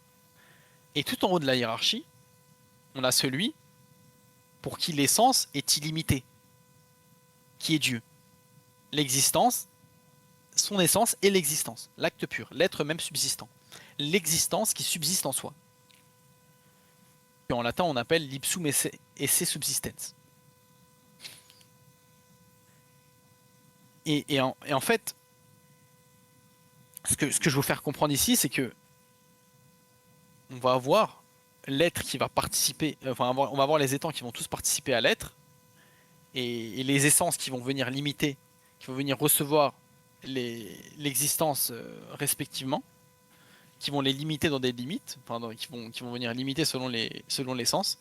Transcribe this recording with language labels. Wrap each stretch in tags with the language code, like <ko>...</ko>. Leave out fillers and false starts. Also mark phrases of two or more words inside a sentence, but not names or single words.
<fr>Et tout en haut de la hiérarchie, on a celui pour qui l'essence est illimitée, qui est Dieu. L'existence, son essence est l'existence, l'acte pur, l'être même subsistant. L'existence qui subsiste en soi. Et en latin, on appelle l'</fr> <la>ipsum esse subsistens.</la> <fr>Et en fait, ce que je veux vous faire comprendre ici, c'est que on va avoir l'être qui va participer, enfin on va avoir les étangs qui vont tous participer à l'être, et les essences qui vont venir limiter, qui vont venir recevoir l'existence respectivement, qui vont les limiter dans des limites, enfin, qui vont venir limiter selon l'essence.</fr>